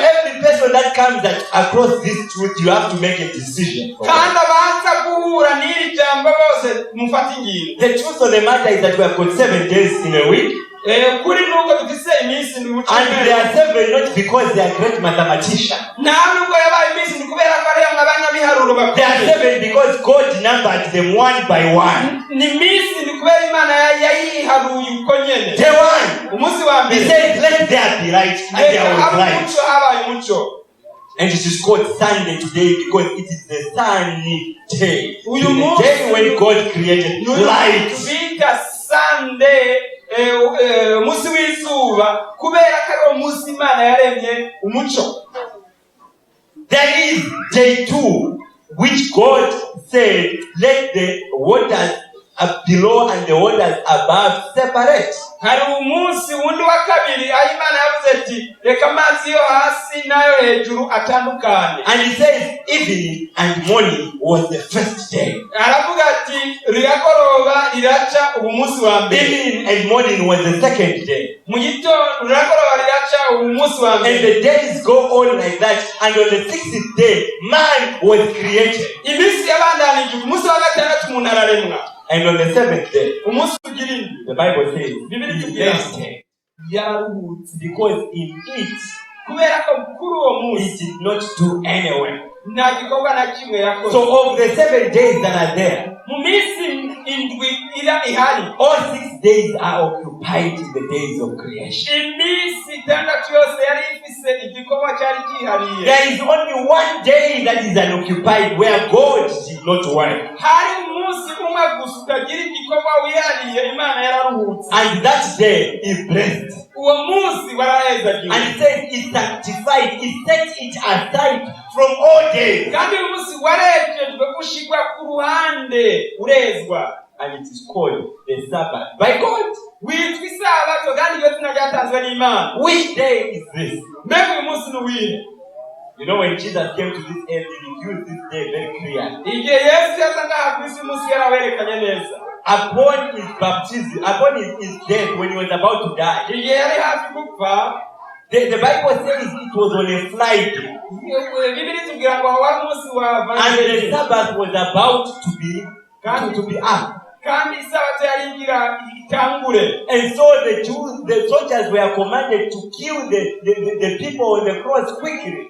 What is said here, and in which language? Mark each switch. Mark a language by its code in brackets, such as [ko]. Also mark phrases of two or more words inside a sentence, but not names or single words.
[rn] Bibiliya. [en] every person that comes across this truth, you have to make a decision. [rn] Kandi abanza guhura n'iri jambo bose mufata ingingo. [en] The truth of the matter is that we have got 7 days in a week. [rn] Kuri nuko dufise iminsi mu [en] And they are 7 not because they are great mathematicians. [rn] nta nubwo yabaye iminsi ni kubera ko ari abanyabiharuro [en] They are [rn] bakomeye. [en] 7 because God numbered them one by one. [rn] Ni iminsi ni kubera Imana yayiharuye uko nyene. [en] Day 1, [rn] Umunsi wa [en] he [rn] mbere [en] said, let there be light, and there was [rn] haba [en] light. [rn] umuco habaye umuco. [en] And it is called Sunday today because it is the sunny day. [rn] Uyu [en] The day when God created light. [rn] Bita Sunday, umunsi w'izuba kubera ko ari umunsi Imana yaremye umuco. [en] There is day 2, which God said, let the waters below and the waters above separate. [rn] Hari umunsi wundi wa kabiri aho Imana yavuze ati reka amazi yo hasi n'ayo hejuru atandukane. [en] And he says, evening and morning was the first day. [rn] Aravuga ati riragoroba riraca ubu munsi wa mbere. [en] Evening and morning was the second day. [rn] Mu gitondo riragoroba riraca ubu munsi wa [en] And [rn] mbere. [en] the days go on like that. And on the 6th day, man was created. [rn] Iminsi yabandanije umunsi wa gatandatu umuntu araremwa. [en] And on the 7th day, [rn] Umunsi ugira indwi. [en] the Bible says, [rn] Bibiri [en] he [rn] tubwira [en] rested. [rn] yararuhutse [en] Because in it, [rn] kubera ko kuri uwo [en] he [rn] munsi [en] did not do any work. [rn] nta gikorwa na kimwe yakoze. [en] So of the 7 days that are there, [rn] Mu minsi indwi ihari, [en] all 6 days are occupied in the days of creation. [rn] iminsi itandatu yose yari ifise igikorwa cyari cyihariye. [en] There is only one day that is unoccupied where God did not work. [rn] Hari umunsi umwe gusa utagira igikorwa wihariye Imana yararuhutse. [en] And that day is blessed. [rn] Uwo munsi warahezagiwe. [en] And it says it's sanctified, it set it aside from all days. [rn] Kandi uyu munsi warejejwe gushigwa ku ruhande urezwa. [en] And it is called the Sabbath by God. [rn] Witwa isabato kandi iyo zina ryatanzwe n'Imana. [en] Which day is this? [rn] Mbega uyu munsi ni uwihe? [en] You know, when Jesus came to this earth, he used this day very clearly. [rn] Igihe Yesu yaza ngaha ku isi umunsi yarawerekanye neza. [en] Upon his baptism, upon his death, when he was about to die, [rn] Igihe yari hafi gupfa, [en] the Bible says it was on a Friday. [rn] Bibiri tubwira ngo wari umunsi wa [en] And the Evangelist. Sabbath was about to be up. [rn] Kandi isabato yari igira itangure. [en] And so the Jews, the soldiers were commanded to kill the people on the cross quickly.